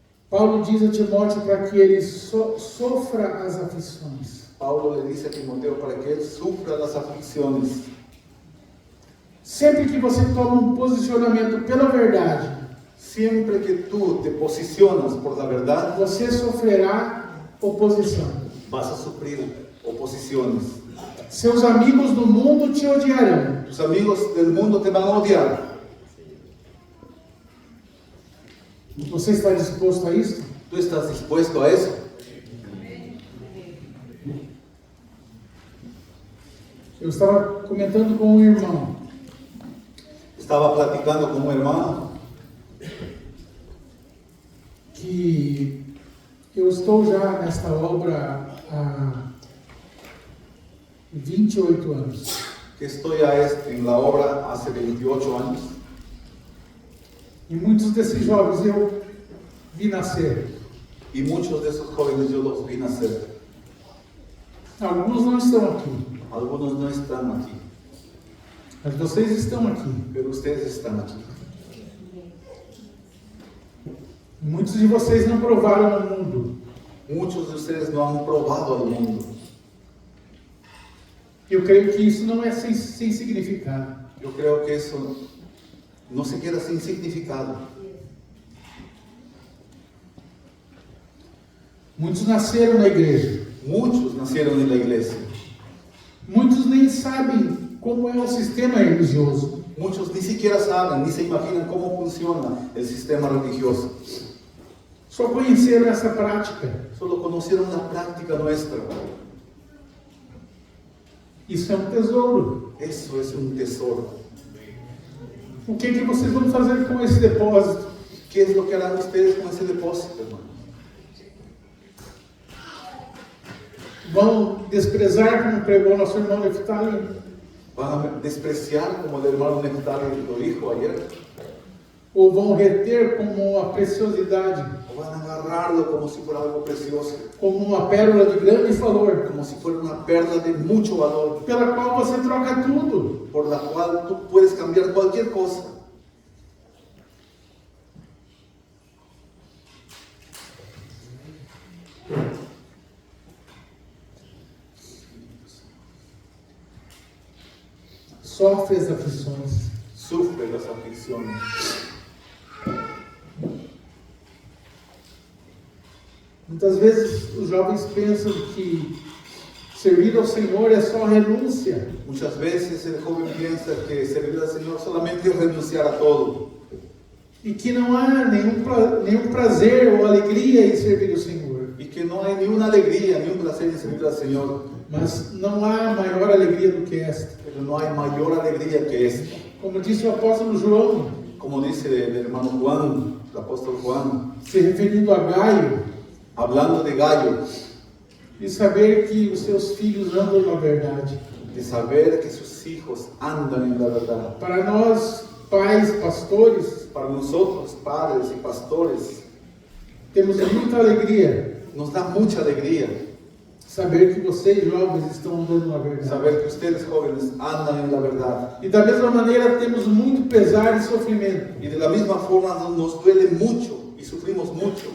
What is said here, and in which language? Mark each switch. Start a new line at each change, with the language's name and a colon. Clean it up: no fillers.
Portuguese: Paulo diz a Timóteo para que ele sofra as aflições.
Spanish: Pablo le dice a Timoteo para que él sufra las aflicciones.
Portuguese: Sempre que você toma um posicionamento pela verdade,
Spanish: Siempre que tú te posicionas por la verdad,
Portuguese: você sofrerá oposição.
Spanish: vas a sufrir oposiciones.
Portuguese: Seus amigos do mundo te odiarão.
Spanish: Tus amigos del mundo te van a odiar.
Portuguese: Você está disposto a isso?
Spanish: ¿Tú estás dispuesto a eso?
Portuguese: Eu estava comentando com um irmão.
Spanish: Estaba platicando con un hermano
Portuguese: Que eu estou já nesta obra há 28 anos.
Spanish: que estoy en la obra hace 28 años
Portuguese: E muitos desses jovens eu vi nascer.
Spanish: y muchos de esos jóvenes yo los vi nacer.
Portuguese: Alguns não estão aqui,
Spanish: Algunos no están aquí,
Portuguese: mas vocês estão aqui.
Spanish: pero ustedes están aquí.
Portuguese: Muitos de vocês não provaram o mundo.
Spanish: Muchos de ustedes no han probado al mundo.
Portuguese: Eu creio que isso não é sem significado.
Spanish: Yo creo que eso no se queda sin significado.
Portuguese: Muitos nasceram na igreja.
Spanish: Muchos nacieron en la iglesia.
Portuguese: Muitos nem sabem como é o sistema religioso.
Spanish: Muchos ni siquiera saben, ni se imaginan cómo funciona el sistema religioso.
Portuguese: Só conheceram essa prática.
Spanish: Solo conocieron la práctica nuestra.
Portuguese: Isso é um tesouro.
Spanish: Eso es un tesoro.
Portuguese: O que vocês vão fazer com esse depósito?
Spanish: ¿Qué es lo que harán ustedes con ese depósito, hermano?
Portuguese: Vão desprezar, como pregou nosso irmão Neftali?
Spanish: ¿Van a despreciar, como el hermano Neftali lo dijo ayer?
Portuguese: Ou vão reter como uma preciosidade,
Spanish: ¿O van a agarrarlo como si fuera algo precioso?
Portuguese: como uma pérola de grande valor,
Spanish: Como si fuera una perla de mucho valor,
Portuguese: pela qual você troca tudo?
Spanish: por la cual tú puedes cambiar cualquier cosa.
Portuguese: Sofre as aflições.
Spanish: Sufre las aflicciones.
Portuguese: Muitas vezes os jovens pensam que servir ao Senhor é só renúncia.
Spanish: Muchas veces el joven piensa que servir al Señor solamente es renunciar a todo.
Portuguese: E que não há nenhum prazer ou alegria em servir o Senhor.
Spanish: y que no hay ni una alegría, ni un placer en servir al Señor,
Portuguese: Mas não há maior alegria do que esta.
Spanish: pero no hay mayor alegría que esta.
Portuguese: Como disse o apóstolo João,
Spanish: Como dice el hermano Juan, el apóstol Juan,
Portuguese: se referindo a Gaio,
Spanish: hablando de Gallo,
Portuguese: e saber que os seus filhos andam na verdade.
Spanish: de saber que sus hijos andan en la verdad.
Portuguese: Para nós, pais, pastores,
Spanish: Para nosotros, padres y pastores,
Portuguese: temos muita alegria
Spanish: nos da mucha alegría
Portuguese: saber que vocês, jovens, estão andando na verdade.
Spanish: saber que ustedes jóvenes andan en la verdad.
Portuguese: E da mesma maneira, temos muito pesar e sofrimento
Spanish: Y de la misma forma nos duele mucho y sufrimos mucho